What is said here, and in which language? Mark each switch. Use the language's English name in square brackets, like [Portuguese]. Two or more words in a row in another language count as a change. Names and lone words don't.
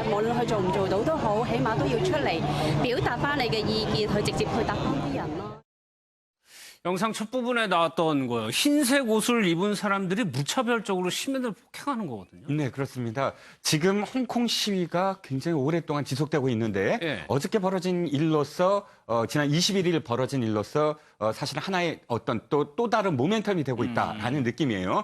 [Cantonese] 無論佢做唔做到都好，起碼都要出嚟表達翻你嘅意見，去直接去答翻啲人咯。 [Korean] 영상 첫 부분에 나왔던 거예요. 흰색 옷을 입은 사람들이 무차별적으로 시민을 폭행하는 거거든요. 네, 그렇습니다. 지금 홍콩 시위가 굉장히 오랫동안 지속되고 있는데 예. 어저께 벌어진 일로서 지난 21일 벌어진 일로서 사실 하나의 어떤 또 다른 모멘텀이 되고 있다라는 느낌이에요.